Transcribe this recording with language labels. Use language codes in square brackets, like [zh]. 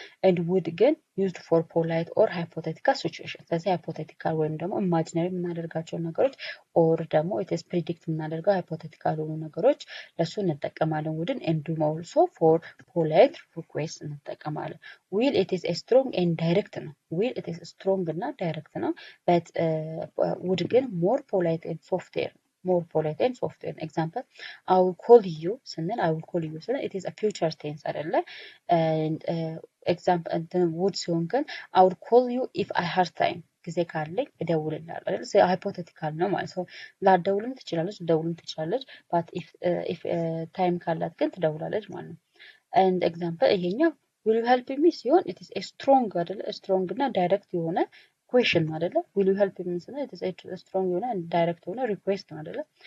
[en] ኤንድ ውድ [am] ግን [en] ዩዝድ ፎር ፖላይት ኦር ሃይፖቴቲካል ሲቹዌሽን። [am] ስለዚህ ሃይፖቴቲካል ወይም ደግሞ ኢማጂነሪ የምናደርጋቸውን ነገሮች ኦር ደግሞ [en] ኢትስ ፕሪዲክት [am] የምናደርገው ሃይፖቴቲካል የሆኑ ነገሮች ለሱ እንጠቀማለን ውድን። [en] ኤንድ ኦልሶ ፎር ፖላይት ሪኩዌስት [am] እንጠቀማለን። [en] ዊል ኢትስ ስትሮንግ ኤንድ ዳይሬክት [am] ነው። [en] ዊል ኢትስ ስትሮንግ [am] እና ዳይሬክት ነው። [en] በት ውድ [am] ግን [en] ሞር ፖላይት ኤንድ ሶፍትዌር more polite and soft. An example, I will call you ስንል I will call you ስንል it is a future tense አይደለ? and example then would ሲሆን ግን I would call you if I had time [am] ጊዜ ካለኝ እደውልልሃለሁ አይደል? ሃይፖቴቲካል ነው ማለት ነው። ላትደውልም ትችላለች፣ ልደውልም ትችላለች። [en] but if time [am] ካላት ግን ትደውላለች ማለት ነው። [en] and example [am] ይሄኛው [en] will you help me [am] ሲሆን [en] it is a strong [am] አይደለ? strong እና ዳይሬክት የሆነ ኩዌሽን ነው አይደለ? [en] ዊል ዩ ሄልፕ ሚ [am] ስንል [en] ኢትስ ስትሮንግ [am] የሆነ ዳይሬክት የሆነ ሪኩዌስት ነው አይደለ?